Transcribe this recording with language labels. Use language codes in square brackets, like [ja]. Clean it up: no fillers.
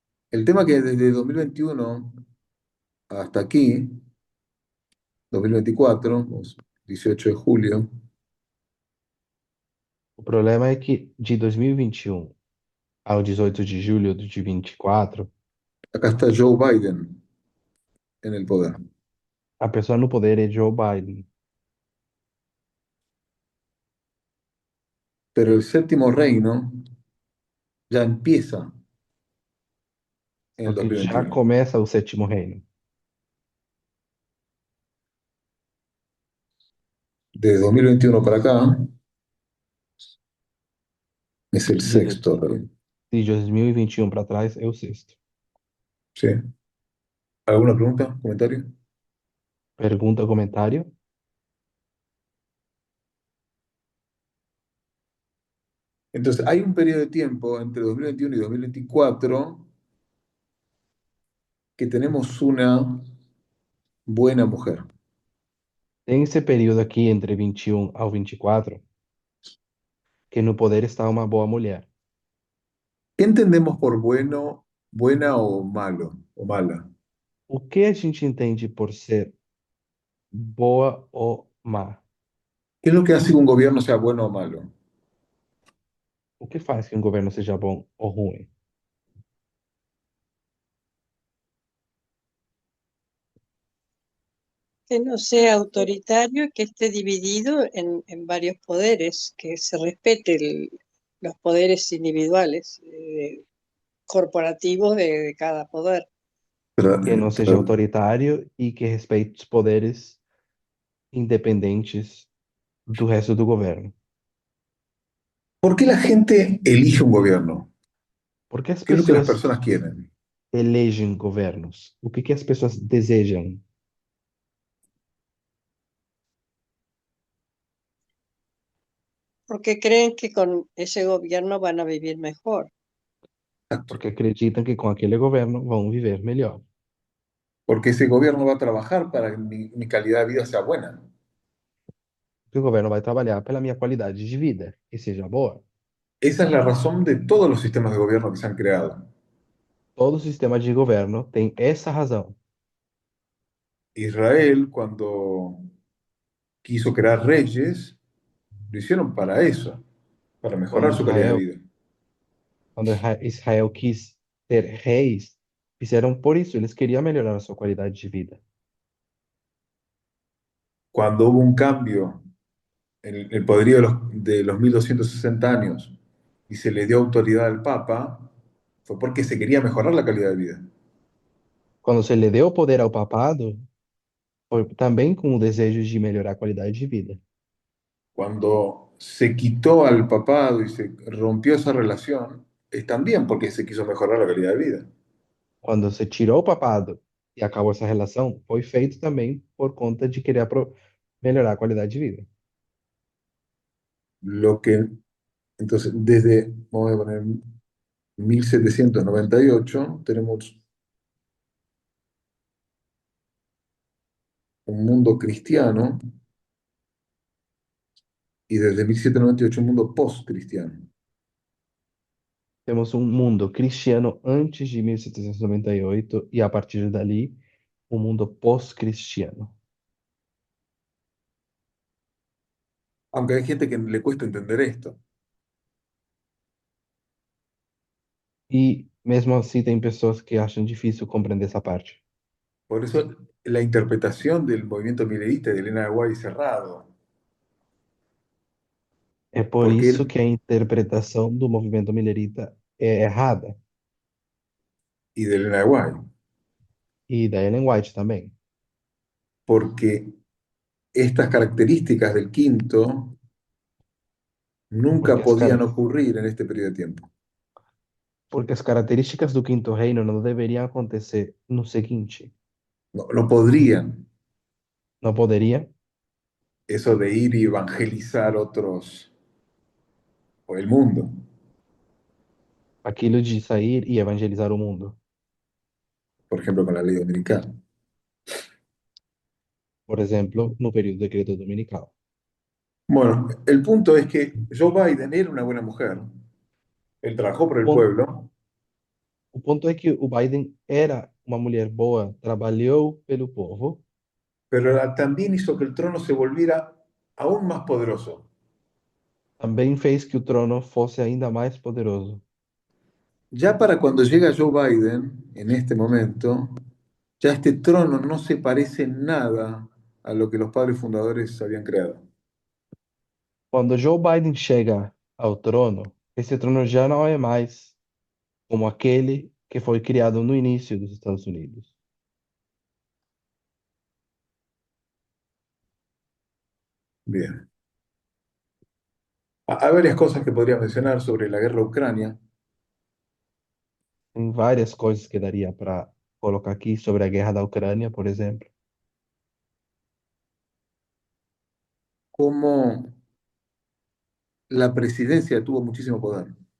[es] El tema que desde 2021 hasta aquí, 2024, 18 de julio, [pt] O problema é que de 2021 ao 18 de julho de 24, [es] acá está Joe Biden en el poder. [pt] a pessoa no poder é Joe Biden. [es] Pero el séptimo reino ya empieza en el [pt] Só que já [es] 2021. [pt] começa o sétimo reino. [es] De 2021 para acá es el [pt] De, [es] sexto reino. [pt] de 2021 para trás é o sexto. [es] ¿Sí? ¿Alguna pregunta? ¿Comentario? [pt] Pergunta, comentário? [es] Entonces, hay un periodo de tiempo entre 2021 y 2024 que tenemos una buena mujer. [pt] Tem esse período aqui entre 21 ao 24 que no poder está uma boa mulher. [es] ¿Qué entendemos por bueno, buena o malo o mala? [pt] O que a gente entende por ser boa ou má? [es] ¿Qué es lo que hace que un gobierno sea bueno o malo? [pt] O que faz que um governo seja bom ou ruim? [es] Que no sea autoritario y que esté dividido en varios poderes, que se respete los poderes individuales, corporativos de cada poder. [pt] Que não seja autoritário e que respeite os poderes independentes do resto do governo. [es] ¿Por qué la gente elige un gobierno? [pt] Por que as [es] ¿Qué es lo que las [pt] pessoas [es] personas quieren? [pt] elegem governos? O que as pessoas desejam? [es] Porque creen que con ese gobierno van a vivir mejor. [pt] Porque acreditam que com aquele governo vão viver melhor. [es] Porque ese gobierno va a trabajar para que mi calidad de vida sea buena. [pt] Que o governo vai trabalhar pela minha qualidade de vida e seja boa. [es] Esa es la razón de todos los sistemas de gobierno que se han creado. [pt] Todo sistema de governo tem essa razão. [es] Israel, cuando quiso crear reyes, lo hicieron para eso, para mejorar su calidad de [pt] Israel, [es] vida. [pt] quando Israel quis ter reis, fizeram por isso, eles queriam melhorar a sua qualidade de vida. [es] Cuando hubo un cambio en el poderío de los 1260 años y se le dio autoridad al Papa, fue porque se quería mejorar la calidad de vida. [pt] Quando se lhe deu o poder ao papado, foi também com o desejo de melhorar a qualidade de vida. [es] Cuando se quitó al papado y se rompió esa relación, es también porque se quiso mejorar la calidad de vida. [pt] Quando se tirou o papado e acabou essa relação, foi feito também por conta de querer melhorar a qualidade de vida. [es] Lo que, entonces, desde, vamos a poner, 1798, tenemos un mundo cristiano y desde 1798 un mundo post-cristiano. [pt] Temos um mundo cristiano antes de 1798 e a partir dali, um mundo pós-cristiano. [es] Aunque hay gente que le cuesta entender esto. [pt] E mesmo assim tem pessoas que acham difícil compreender essa parte. [es] Por eso la interpretación del movimiento mileísta de Elena de White es cerrado. [pt] É por [es] Porque [pt] isso que a interpretação do movimento milerita é errada. [es] y de Elena de White. [pt] E da Ellen White também. [es] Porque estas características del quinto nunca [pt] Porque [es] podían ocurrir en este periodo de tiempo. [pt] porque as características do quinto reino não deveriam acontecer no seguinte. [es] No, no podrían. [pt] Não poderia? [es] Eso de ir y evangelizar otros o el mundo. [pt] Aquilo de sair e evangelizar o mundo. [es] por ejemplo, con la ley dominical. [pt] Por exemplo, no período de decreto dominical. [es] Bueno, el punto es que Joe Biden era una buena mujer. Él trabajó por [pt] O [es] el [pt] ponto, [es] pueblo, [pt] o ponto é que o Biden era uma mulher boa, trabalhou pelo povo, [es] pero también hizo que el trono se volviera aún más poderoso. [pt] também fez que o trono fosse ainda mais poderoso. [es] Ya para cuando llega Joe Biden, en este momento, ya este trono no se parece en nada a lo que los padres fundadores habían creado. [pt] Quando Joe Biden chega ao trono, esse trono já não é mais como aquele que foi criado no início dos Estados Unidos. [es] Bien. Hay varias cosas que podría mencionar sobre la guerra de Ucrania, [pt] Tem várias coisas que daria para colocar aqui sobre a guerra da Ucrânia, por exemplo, [es] cómo la presidencia tuvo muchísimo poder.